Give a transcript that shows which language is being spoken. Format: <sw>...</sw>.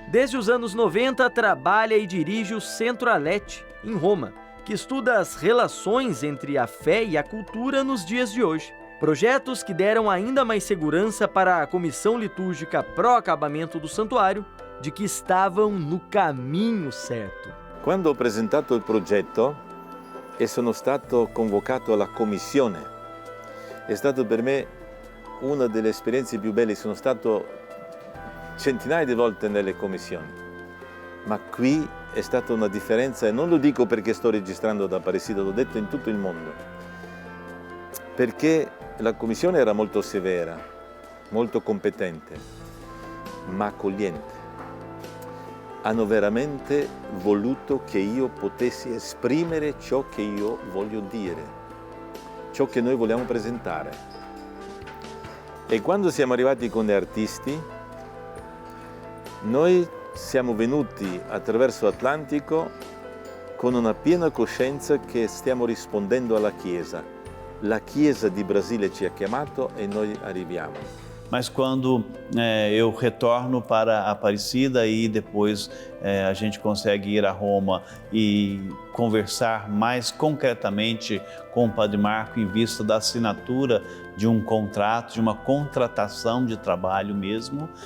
<pt>Desde os anos 90, trabalha e dirige o Centro Alete, em Roma, que estuda as relações entre a fé e a cultura nos dias de hoje. Projetos que deram ainda mais segurança para a comissão litúrgica pró-acabamento do santuário de que estavam no caminho certo.</pt> <it>Quando ho presentato il progetto e sono stato convocato alla commissione, è stato per me una delle esperienze più belle. Sono stato centinaia di volte nelle commissioni, ma qui è stata una differenza, e non lo dico perché sto registrando da Aparecida, l'ho detto in tutto il mondo, perché la commissione era molto severa, molto competente, ma accogliente. Hanno veramente voluto che io potessi esprimere ciò che io voglio dire, ciò che noi vogliamo presentare. E quando siamo arrivati con gli artisti, noi siamo venuti attraverso l'Atlantico con una piena coscienza che stiamo rispondendo alla Chiesa. La Chiesa di Brasile ci ha chiamato e noi arriviamo.</it> <pt>Mas quando eu retorno para Aparecida e depois a gente consegue ir a Roma e conversar mais concretamente com o Padre Marco em vista da assinatura de um contrato, de uma contratação de trabalho mesmo,</pt>